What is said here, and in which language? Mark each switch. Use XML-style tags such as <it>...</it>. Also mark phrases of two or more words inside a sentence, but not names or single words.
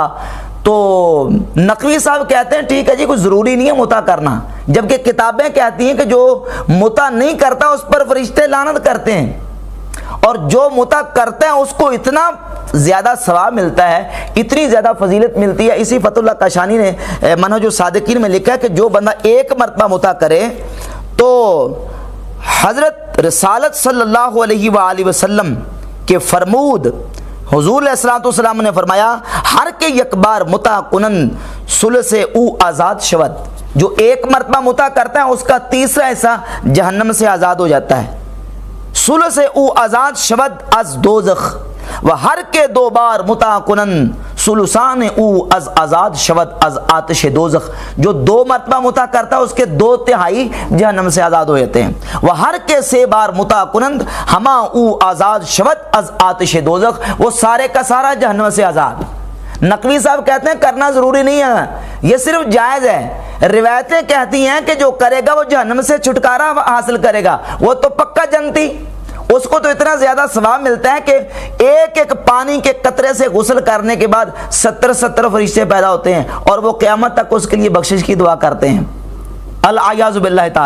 <ur>تو نقوی صاحب کہتے ہیں ٹھیک ہے جی کوئی ضروری نہیں ہے متع کرنا، جبکہ کتابیں کہتی ہیں کہ جو متع نہیں کرتا اس پر فرشتے لعنت کرتے ہیں، اور جو متع کرتا ہے اس کو اتنا زیادہ ثواب ملتا ہے، اتنی زیادہ فضیلت ملتی ہے۔ اسی فتح اللہ کاشانی نے منہج الصادقین میں لکھا ہے کہ جو بندہ 1 مرتبہ متع کرے تو حضرت رسالت</ur> <ar>صلی اللہ علیہ وآلہ وسلم</ar> <ur>کے فرمود حضور علیہ الصلوۃ والسلام نے فرمایا</ur> <fa>ہر کے یک بار متع کنن ثلث او آزاد شود،</fa> <ur>جو 1 مرتبہ متع کرتا ہے اس کا 3 حصہ جہنم سے آزاد ہو جاتا ہے،</ur> <fa>ثلث او آزاد شود از دوزخ، و ہر کے 2 بار متع کنن ثلثان او از آزاد شود از آتش دوزخ،</fa> <ur>جو 2 مرتبہ متع کرتا ہے اس کے 2/3 جہنم سے آزاد ہو جاتے ہیں، وہ</ur> <fa>ہر کے 3 بار متع کنند ہما او آزاد شود از آتش دوزخ،</fa> <ur>وہ سارے کا سارا جہنم سے آزاد۔ نقوی صاحب کہتے ہیں کرنا ضروری نہیں ہے، یہ صرف جائز ہے۔ روایتیں کہتی ہیں کہ جو کرے گا وہ جہنم سے چھٹکارا حاصل کرے گا، وہ تو پکا جنتی، اس کو تو اتنا زیادہ ثواب ملتا ہے کہ ایک پانی کے قطرے سے غسل کرنے کے بعد 70 فرشتے پیدا ہوتے ہیں اور وہ قیامت تک اس کے لیے بخشش کی دعا کرتے ہیں،</ur> <ar>الیاذ باللہ تعالی۔</ar>